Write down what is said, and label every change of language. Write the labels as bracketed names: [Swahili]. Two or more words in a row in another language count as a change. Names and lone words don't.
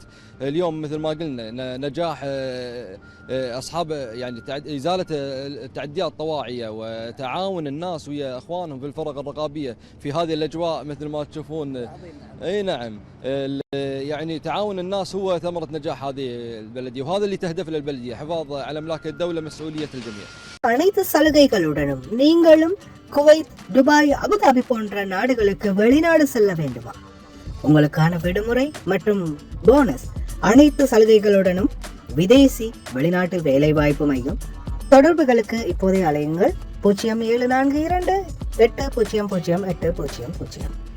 [Arabic] اليوم مثل ما قلنا نجاح أصحاب يعني إزالة التعديات الطواعية وتعاون الناس ويا أخوانهم في الفرق الرقابية في هذه الأجواء مثل ما تشوفون. أي نعم، يعني تعاون الناس هو ثمرة نجاح هذه البلدية، وهذا اللي تهدف للبلدية، حفاظ على أملاك الدولة، مسؤولية الجميع. [Tamil] அனைத்து சலுகைகளுடனும் நீங்களும் குவைத், துபாய், அபுதாபி போன்ற நாடுகளுக்கு வெளிநாடு செல்ல வேண்டுமா? உங்களுக்கான விடுமுறை மற்றும் போனஸ் அனைத்து சலுகைகளுடனும் விதேசி வெளிநாட்டு வேலைவாய்ப்பு மையம். தொடர்புகளுக்கு இப்போதே அலையுங்கள் 0742800800.